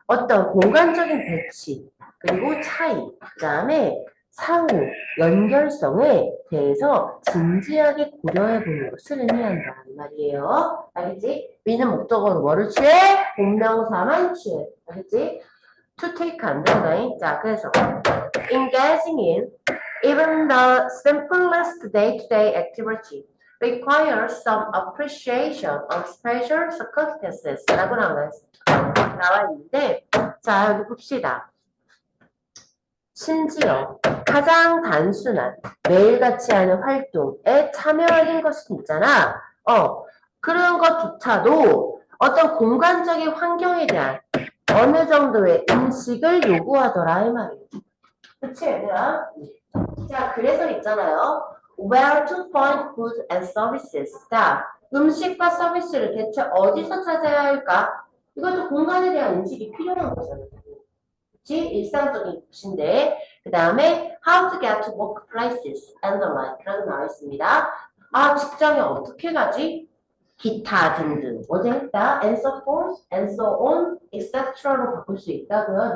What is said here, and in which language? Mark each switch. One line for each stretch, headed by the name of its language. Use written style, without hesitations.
Korean: 어떤 공간적인 배치, 그리고 차이, 그 다음에 상호, 연결성에 대해서 진지하게 고려해보는 것을 의미한다. 이 말이에요. 알겠지? 미는 목적어로 뭐를 취해? 본명사만 취해. 알겠지?
English: To take underline. 자, 그래서 engaging in even the simplest day-to-day activity requires some appreciation of special circumstances
Korean: 라고 나와 있는데, 자, 여기 봅시다. 심지어 가장 단순한 매일같이 하는 활동에 참여하는 것은 있잖아. 그런 것조차도 어떤 공간적인 환경에 대한 어느 정도의 인식을 요구하더라 이 말이에요. 그치 얘들아? 자, 그래서 있잖아요.
English: Where to find goods and services.
Korean: 자, 음식과 서비스를 대체 어디서 찾아야 할까? 이것도 공간에 대한 인식이 필요한 거잖아요. 그치? 일상적인 것인데 그 다음에
English: how to get to workplaces and the like
Korean: 라고 나와 있습니다. 아, 직장에 어떻게 가지? 기타 등등. 어제 했다.
English: and so forth, and so on, etc로
Korean: 바꿀 수 있다고요.